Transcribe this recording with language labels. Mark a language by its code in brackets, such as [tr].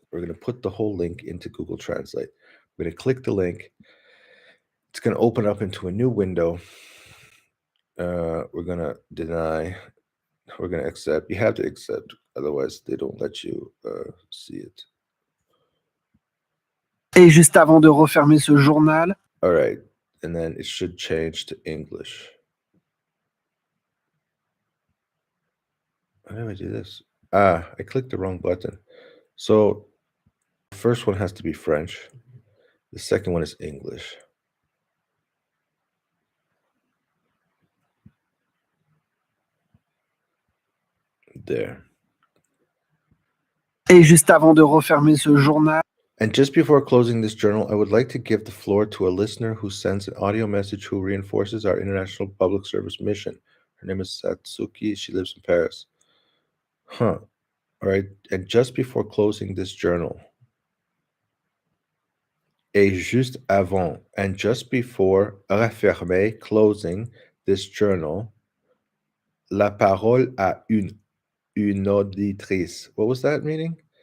[en] We're going to put the whole link into Google Translate. We're going to click the link. It's going to open up into a new window. We're going to deny. We're going to accept. You have to accept, otherwise they don't let you see it. [fr] Et juste avant de refermer ce journal. [en] All right, and then it should change to English. How do I do this? I clicked the wrong button. So the first one has to be French. The second one is English. There. [fr] Et juste avant de refermer ce journal. [en] And just before closing this journal, I would like to give the floor to a listener who sends an audio message who reinforces our international public service mission. Her name is Satsuki. She lives in Paris. Huh. All right. And just before closing this journal, [fr] et juste avant, [en] and just before refermer, closing this journal, [fr] la parole à une auditrice. [en] What was that meaning?